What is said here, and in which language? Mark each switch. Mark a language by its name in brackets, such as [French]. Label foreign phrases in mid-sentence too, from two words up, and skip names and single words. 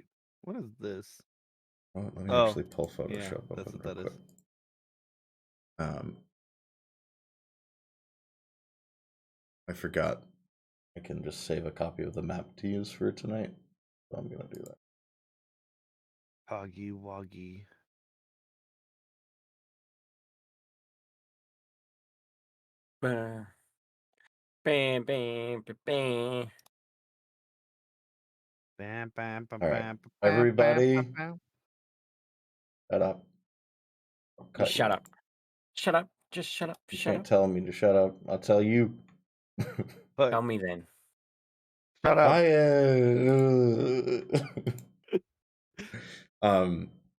[English] What is this? Oh, let me Oh, actually pull yeah, Photoshop that's open what real that quick. is. I forgot. I can just save a copy of the map to use for tonight. So I'm gonna do that. Hoggy Woggy. Bam, bam, bam, bam. Bam, bam, bam, All right, bam, bam, everybody, bam, bam. shut up. I'll You cut shut you. up. Shut up. Just shut up. You Shut can't up. tell me to shut up. I'll tell you. But Tell me then. shut up. Um.